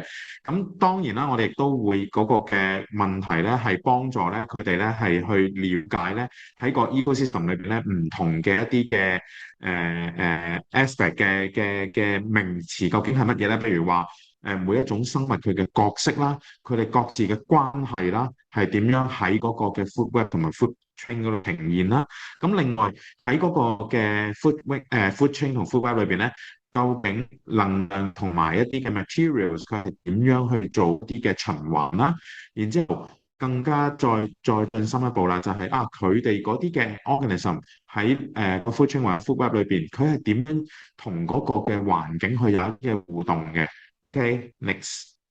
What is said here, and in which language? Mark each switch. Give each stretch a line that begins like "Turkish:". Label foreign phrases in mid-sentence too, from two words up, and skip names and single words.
Cantonese: 咁當然啦，我哋亦都會嗰個嘅問題咧係幫助咧佢哋咧係去了解咧喺個 ecosystem 裏邊咧唔同嘅一啲嘅aspect 嘅名詞究竟係乜嘢咧？譬如話每一種生物佢嘅角色啦，佢哋各自嘅關係啦，係點樣喺嗰個嘅
English: food web
Cantonese: 同埋
English: food chain
Cantonese: 嗰度呈現啦？咁另外喺嗰個嘅
English: food chain
Cantonese: 同
English: food web
Cantonese: 裏邊咧，究竟能量同埋一啲嘅 materials 佢係點樣去做啲嘅循環啦？然之後更加再進深一步啦，就係佢哋嗰啲嘅 organism 喺個
English: food chain
Cantonese: 或者
English: food web
Cantonese: 裏邊，佢係點樣同嗰個嘅環境去有一啲嘅互動嘅？
English: OK，next。